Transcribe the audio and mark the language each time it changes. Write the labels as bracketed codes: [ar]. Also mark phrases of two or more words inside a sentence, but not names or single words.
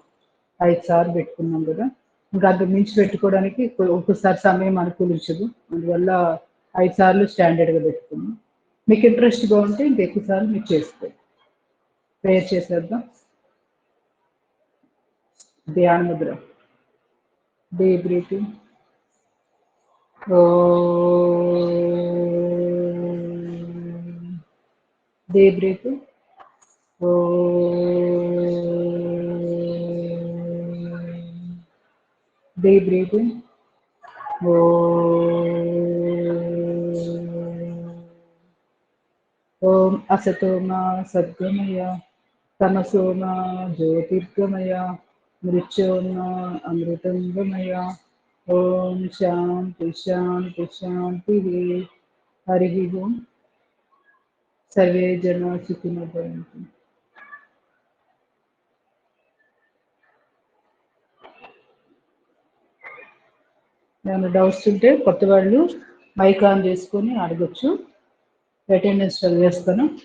[te] 5 సార్లు పెట్టుకున్నాం కదా, ఇంకా అంతకు మించి పెట్టుకోవడానికి ఒక్కసారి సమయం అనుకూలించదు. అందువల్ల 5 సార్లు స్టాండర్డ్గా పెట్టుకున్నాం. మీకు ఇంట్రెస్ట్గా ఉంటే ఇంకెక్కువ సార్లు మీకు చేసుకోండి. ప్రేయర్ చేసేద్దాం. ధ్యాన ముద్ర. [en] Deep breathing. Deep breathing. Deep breathing. [sa] ॐ असतोमा सद्गमय तमसोमा ज्योतिर्गमय मृत्योर्मा अमृतङ्गमय. ॐ शान्ति शान्ति शान्ति. हरि ॐ. సర్వే జన సుఖినో భవంతు. [te] ఏమైనా డౌట్స్ ఉంటే కొత్త వాళ్ళు మైక్ ఆన్ చేసుకొని అడగచ్చు. అటెండెన్స్ చదివేస్తాను.